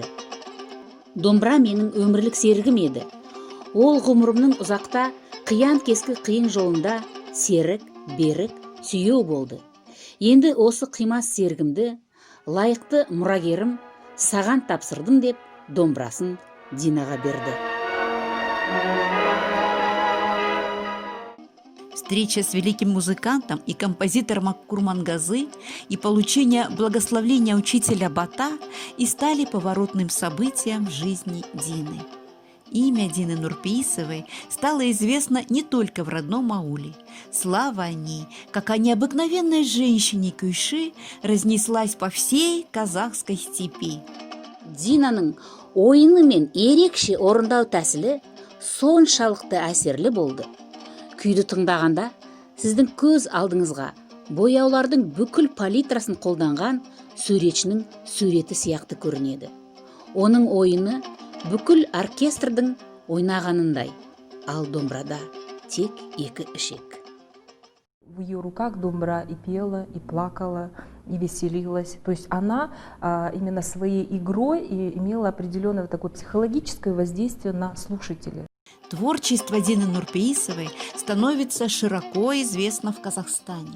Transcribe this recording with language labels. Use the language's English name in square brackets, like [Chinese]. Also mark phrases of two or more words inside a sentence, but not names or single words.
[Kazakh] Домбыра менің өмірлік серігім еді. Ол ғұмырымның ұзақта қиян кескі қиын жолында серік, берік, сүйеу болды. Енді осы қимас серігімді лайықты мұрагерім саған тапсырдым деп домбырасын Динаға берді. [Russian] Встреча с великим музыкантом и композитором Курмангазы и получение благословения учителя Бата и стали поворотным событием в жизни Дины. Имя Дины Нурпеисовой стало известно не только в родном ауле. Слава о ней, как о необыкновенной женщине-күйші, разнеслась по всей казахской степи. [Kazakh] Динаның ойыны мен ерекше орындау тәсілі соншалықты әсерлі болды. Күйді тыңдағанда сіздің көз алдыңызға бояулардың бүкіл палитрасын қолданған суретшінің суреті сияқты көрінеді. Оның ойыны бүкіл оркестрдің ойнағанындай, ал домбырада тек 2 ішек. [Russian] В ее руках домбыра и пела, и плакала, и веселилась. То есть она именно своей игрой и имела определенное такое психологическое воздействие на слушателей. Творчество Дины Нурпеисовой становится широко известно в Казахстане.